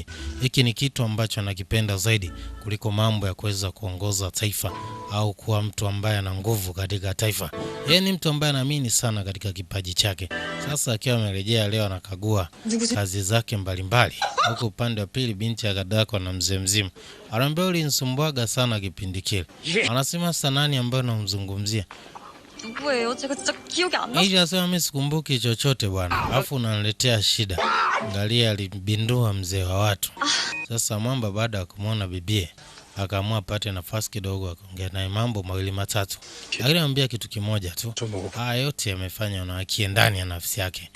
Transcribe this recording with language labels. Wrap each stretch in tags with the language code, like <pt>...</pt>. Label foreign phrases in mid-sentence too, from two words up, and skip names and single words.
<sw>Hiki ni kitu ambacho anakipenda zaidi kuliko mambo ya kuweza kuongoza taifa au kuwa mtu ambaye ana nguvu katika taifa. Yeye ni mtu ambaye anaamini sana katika kipaji chake. Sasa akiwa amerejea leo anakagua kazi zake mbalimbali. Huko upande wa pili binti akadakwa na mzee mzima. Anambia ulinisumbuaga sana kipindi kile. Anasema sasa nani ambaye unamzungumzia?</sw> <ko>누구예요? 제가 진짜 기억이 안 나.</ko> <sw>Hivi asema mimi sikumbuki chochote bwana. Alafu unaniletea shida. Angalia alibindua mzee wa watu. Sasa mwamba baada ya kumuona bibie akaamua apate nafasi kidogo akaongea naye mambo mawili matatu. Lakini anamwambia kitu kimoja tu. Haya yote yamefanya na akie ndani ya nafsi yake.</sw>